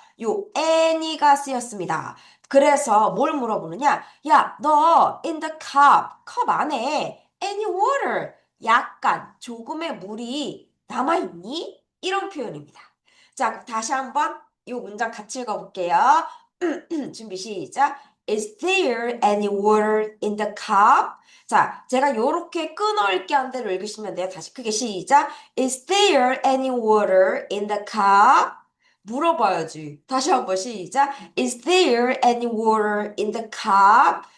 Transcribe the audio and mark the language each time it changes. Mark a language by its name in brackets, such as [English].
[Korean] 요 any가 쓰였습니다. 그래서 뭘 물어보느냐? 야, 너 [English] in the cup, [Korean] 컵 안에 [English] any water, [Korean] 약간 조금의 물이 남아있니? 이런 표현입니다. 자, 다시 한번 이 문장 같이 읽어볼게요. 준비 시작. [English] Is there any water in the cup? [Korean] 자, 제가 요렇게 끊어읽기 한 대로 읽으시면 돼요. 다시 크게 시작. [English] Is there any water in the cup? [Korean] 물어봐야지. 다시 한번 시작. [English] Is there any water in the cup?